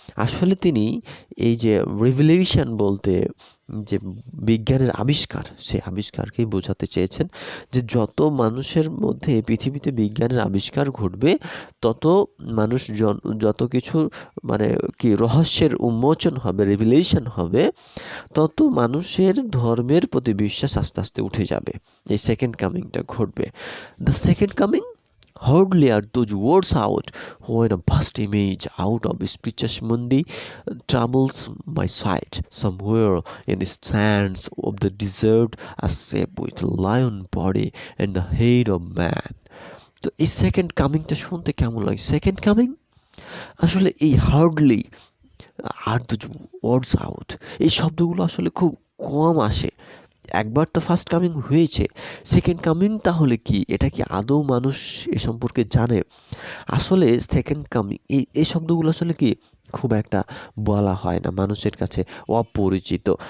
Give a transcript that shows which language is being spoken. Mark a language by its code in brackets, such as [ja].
[bn] আসলে তিনি এই যে রেভেলেশন বলতে যে বিজ্ঞানের আবিষ্কার, সেই আবিষ্কারকেই বোঝাতে চেয়েছেন, যে যত মানুষের মধ্যে পৃথিবীতে বিজ্ঞানের আবিষ্কার ঘটবে, তত মানুষ যত কিছু মানে কি রহস্যের উন্মোচন হবে, রিভিলেশন হবে, তত মানুষের ধর্মের প্রতি বিশ্বাস আস্তে আস্তে উঠে যাবে। এই সেকেন্ড কামিংটা ঘটবে। [en] The second coming, hardly are those words out when a vast image out of spiritus mundi troubles my sight. Somewhere in the sands of the desert, a shape with a lion body and the head of man. [bn] তো এই second কামিংটা শুনতে কেমন লাগে? Second coming আসলে এই [en] hardly are the words out, [bn] এই শব্দগুলো আসলে খুব কম আসে। একবার তো ফার্স্ট কামিং হয়েছে, সেকেন্ড কামিং তাহলে কি? এটা কি আদৌ মানুষ এ সম্পর্কে জানে? আসলে সেকেন্ড কামিং এই শব্দগুলো আসলে কি খুব একটা বলা হয় না, মানুষের কাছে অপরিচিত।